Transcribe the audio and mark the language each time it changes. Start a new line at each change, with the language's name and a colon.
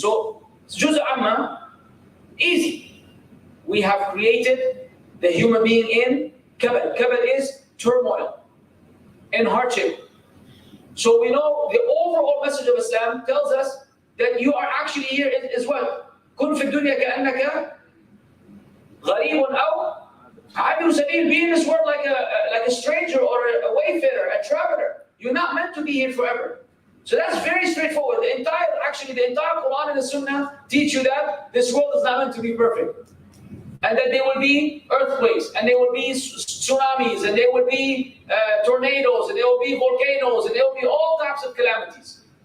English: So Juz' Amma, easy. We have created the human being in kabad. Kabad is turmoil and hardship. So we know the overall message of Islam tells us that you are actually here as well.
Arabic: كن في الدنيا كأنك غريب أو عابر سبيل.
English: Be in this world like a stranger or a wayfarer, a traveler. You're not meant to be here forever. So that's very straightforward. The entire Quran and the Sunnah teach you that this world is not meant to be perfect. And that there will be earthquakes, and there will be tsunamis, and there will be tornadoes, and there will be volcanoes, and there will be all types of calamities.